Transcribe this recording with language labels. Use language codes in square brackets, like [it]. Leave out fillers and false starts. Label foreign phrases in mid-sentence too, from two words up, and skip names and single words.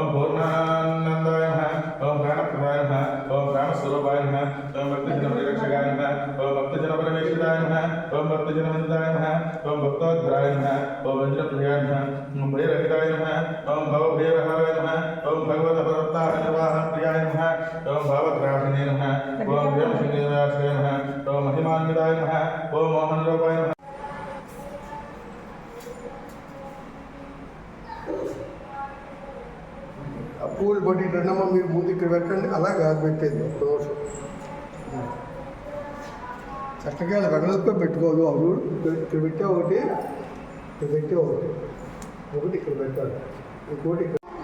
[sa] पूर्णानंदाय नमः ओम ज्ञानप्रदाय नमः ओम ज्ञानस्वरूपाय नमः ओम भक्तजनपरिरक्षकाय नमः ओम भक्तजनपरिवेशिताय नमः ओम भक्तजनवन्दाय नमः ओम भक्तोद्धराय नमः ओम वज्रप्रियाय नमः ओम भयरहिताय नमः ओम भवभयहराय नमः ओम भगवतपरवत्ताः निर्वाहनप्रियाय नमः ओम भावग्राहिणे नमः ओम व्योमसिंहनिवासाय नमः ओम महिमान्विताय नमः ओम मोहनरूपाय नमः [te] పూలు పట్టి రెండమ్మ మీరు ముందుకు పెట్టండి అలాగా పెట్టేది దోషం చక్కగా వెడల్పుగా పెట్టుకోదు అవి ఇక్కడ పెట్టే ఒకటి ఇక్కడ పెట్టే ఒకటి ఒకటి ఇక్కడ పెట్టాలి ఇంకోటి ఇక్కడ